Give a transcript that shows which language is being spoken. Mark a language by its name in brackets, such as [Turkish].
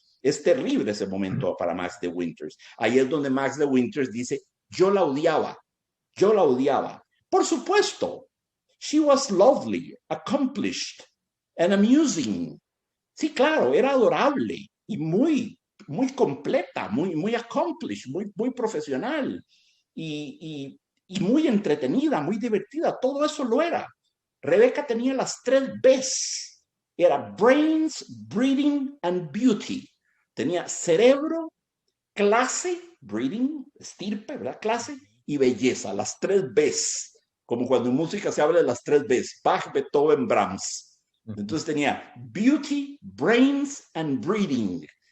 [Spanish] Es terrible ese momento para Max de Winters. Ahí es donde Max de Winters dice, yo la odiaba. Por supuesto, [English] she was lovely, accomplished and amusing. [Spanish] Sí, claro, era adorable y muy completa, muy accomplished, muy profesional y muy entretenida, muy divertida. Todo eso lo era. Rebeca tenía las 3 Bs. [English] Era brains, breeding and beauty. [Spanish] Tenía cerebro, clase, breeding, estirpe, ¿verdad? Clase y belleza, las 3 Bs. Como cuando en música se habla de las 3 Bs, Bach, Beethoven, Brahms. Entonces tenía [English] beauty, brains and breeding.